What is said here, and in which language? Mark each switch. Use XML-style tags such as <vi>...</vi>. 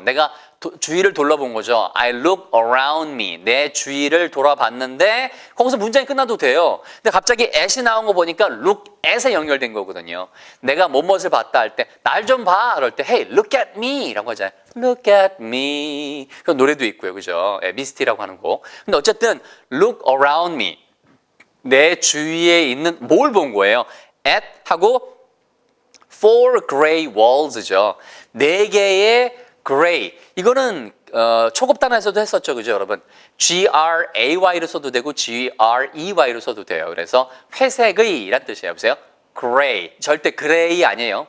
<ko>내가 주위를 돌아본 거죠.</ko> <en>I look around me.</en> <ko>내 주위를 돌아봤는데 거기서 문장이 끝나도 돼요. 근데 갑자기 at이 나온 거 보니까 look at에 연결된 거거든요. 내가 무엇을 봤다 할 때 날 좀 봐. 그럴 때</ko> <en>hey, look at me</en> <ko>라고 하잖아요.</ko> <en>Look at me.</en> <ko>그 노래도 있고요. 그죠? 미스티라고 하는 거. 근데 어쨌든</ko> <en>look around me.</en> <ko>내 주위에 있는 뭘 본 거예요?</ko> <en>at</en> <ko>하고</ko> <en>four gray walls죠.</en> <ko>4개의 gray. 이거는 초급 단어에서도 했었죠. 그죠, 여러분? G-R-A-Y로 써도 되고 G-R-E-Y로 써도 돼요. 그래서 회색의 이란 뜻이에요. 보세요. gray. 절대 gray 아니에요.</ko>